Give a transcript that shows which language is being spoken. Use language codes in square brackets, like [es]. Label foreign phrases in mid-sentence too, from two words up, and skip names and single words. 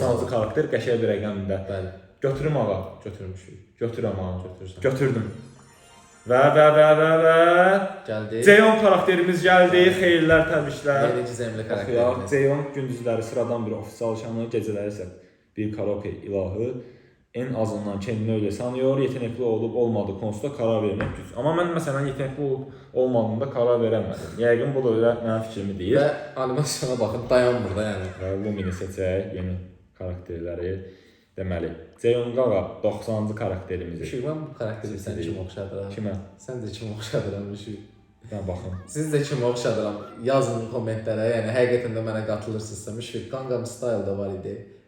[az] 90-cı karakter qəşəng bir rəqəmdə. Bəli. Götürüm ağa. Götürmüşük. Götürəm ağa. Götürürsən. Götürdüm. Və gəldi. Zeyong karakterimiz gəldi. Xeyirlər, təbriklər. [tr] Yeni gizemli karakterimiz. [az] Zeyong gündüzləri sıradan bir ofisial şanı, gecələri isə bir karaoke ilahı. [tr] En azından kendini öyle sanıyor, yetenekli olup olmadığı konusunda karar vermek güç. Ama ben mesela yetenekli olup olmadığında karar veremedim. [az] Yəqin bu da öyle mənim fikrimi deyir. Və animasyona baxın, dayan burada yəni. Və Lumini seçək, yeni karakterləri. Deməli, Zeyong'a 90-cı karakterimizi. Müşfiq, mən bu karakteri sən kim oxşadıram? Kimə? Sən də kim oxşadıram Müşfiq? Ben baxın. Siz də kim oxşadıram? Yazın kommentlərə, yəni həqiqətən də mənə qatılırsınızsa. Müşfiq, Gangnam Style da var idi.